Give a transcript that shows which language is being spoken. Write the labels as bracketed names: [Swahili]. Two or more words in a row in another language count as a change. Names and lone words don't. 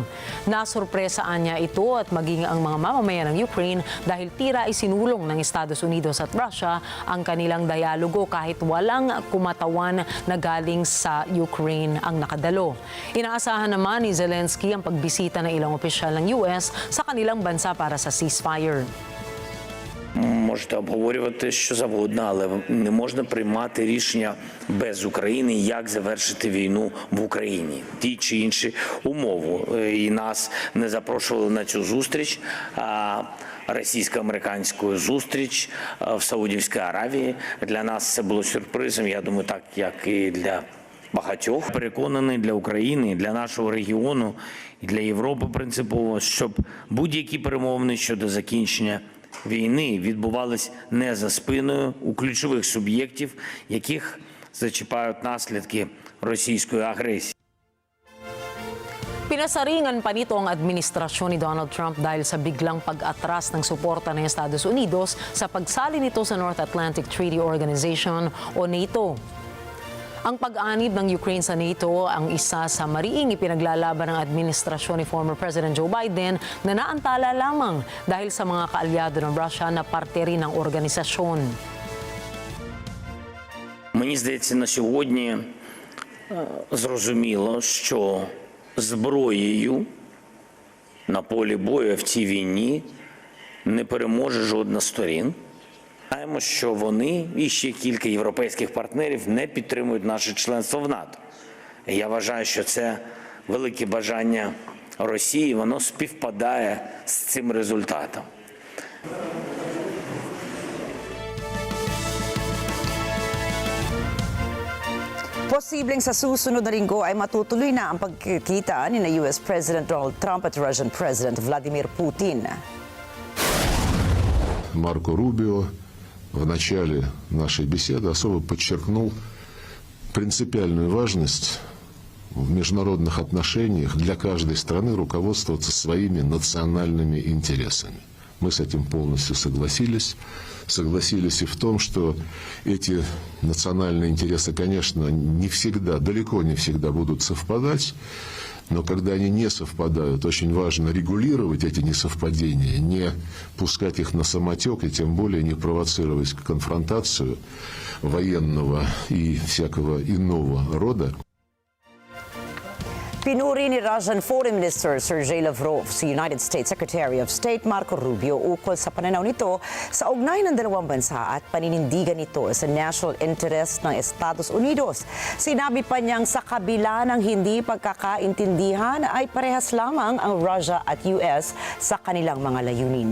[Filipino] Nasurpresaan niya ito at maging ang mga mamamayan ng Ukraine dahil tira isinulong ng Estados Unidos at Russia ang kanilang dialogo kahit walang kumatawan na galing sa Ukraine ang nakadalo. Inaasahan naman ni Zelensky ang pagbisita ng ilang opisyal ng US sa kanilang bansa para sa ceasefire. [Ukrainian] Можете обговорювати що завгодно, але не можна приймати рішення без України, як завершити війну в Україні. Ті чи інші умови. І нас не запрошували на цю зустріч, російсько-американську зустріч в Саудівській Аравії. Для нас це було сюрпризом, я думаю, так, як і для багатьох. Переконаний, для України, для нашого регіону і для Європи принципово, щоб будь-які перемовини щодо закінчення війни відбувались не за спиною у ключових суб'єктів, яких зачіпають наслідки російської агресії. [Filipino] Pinasaringan pa nito ang administrasyon ni Donald Trump dahil sa biglang pag-atras ng suporta ng Estados Unidos sa pagsali nito sa North Atlantic Treaty Organization o NATO. Ang pag-anib ng Ukraine sa NATO ang isa sa mariing ipinaglalaban ng administrasyon ni [English] former President [Filipino] Joe Biden na naantala lamang dahil sa mga kaalyado ng Russia na parte rin ng organisasyon. [Ukrainian] Мені здається, на сьогодні зрозуміло, що зброєю на полі бою в цій війні не переможе жодна з сторін. Знаємо, що вони і ще кілька європейських партнерів не підтримують наше членство в НАТО. Я вважаю, що це велике бажання Росії, воно співпадає з цим результатом. [Filipino] Posibleng sa susunod na linggo ay matutuloy na ang pagkikita ni US President Donald Trump at [English] Russian President [Filipino] Vladimir Putin. [Russian] Марко Рубио в начале нашей беседы особо подчеркнул принципиальную важность в международных отношениях для каждой страны руководствоваться своими национальными интересами. Мы с этим полностью согласились. Согласились и в том, что эти национальные интересы, конечно, не всегда, далеко не всегда будут совпадать, но когда они не совпадают, очень важно регулировать эти несовпадения, не пускать их на самотек и тем более не провоцировать конфронтацию военного и всякого иного рода. [Filipino] Pinuri ni [English] Russian Foreign Minister [Filipino] Sergei Lavrov si United States Secretary of State Marco Rubio ukol sa pananaw nito sa ugnayan ng dalawang bansa at paninindigan nito sa [English] national interest [Filipino] ng Estados Unidos. Sinabi pa niyang sa kabila ng hindi pagkakaintindihan ay parehas lamang ang Russia at US sa kanilang mga layunin.